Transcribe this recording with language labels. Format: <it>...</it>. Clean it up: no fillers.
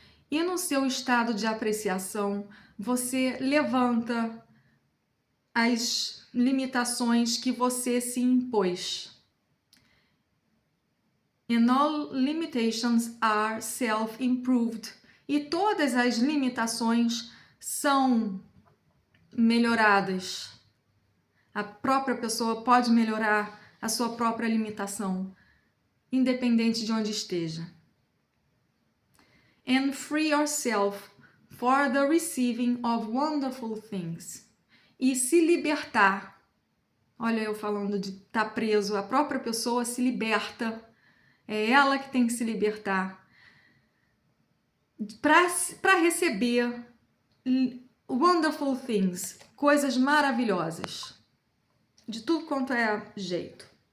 <pt>E no seu estado de apreciação, você levanta as limitações que você se impôs.</pt> <en>And all limitations are self-improved.</en> <pt>E todas as limitações são melhoradas. A própria pessoa pode melhorar a sua própria limitação, independente de onde esteja.</pt> <en>And free yourself for the receiving of wonderful things.</en> <pt>E se libertar. Olha, eu falando de estar preso, a própria pessoa se liberta. É ela que tem que se libertar para receber</pt> <en>wonderful things,</en> <pt>coisas maravilhosas, de tudo quanto é jeito.</pt>